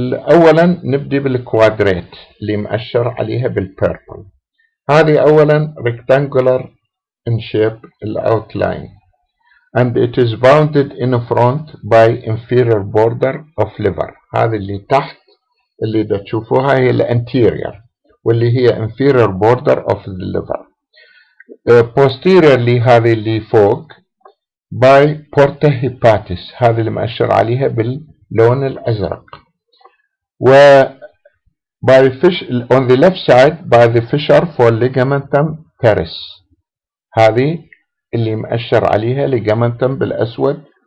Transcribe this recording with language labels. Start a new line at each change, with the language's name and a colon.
Arabic: اولا نبدي بالكوادريت اللي مأشر عليها بالبيربل.
English: هذه اولا rectangular in shape الاوتلاين and it is bounded in front by inferior border of liver.
Arabic: هذه اللي تحت اللي تشوفوها هي الانتيريور واللي هي inferior border of the liver. posteriorly هذه اللي فوق by porta hepatis، هذه اللي مأشر عليها باللون الأزرق. و by on the left side by the fissure for ligamentum teres، هذه اللي مأشر عليها ligamentum بالأسود.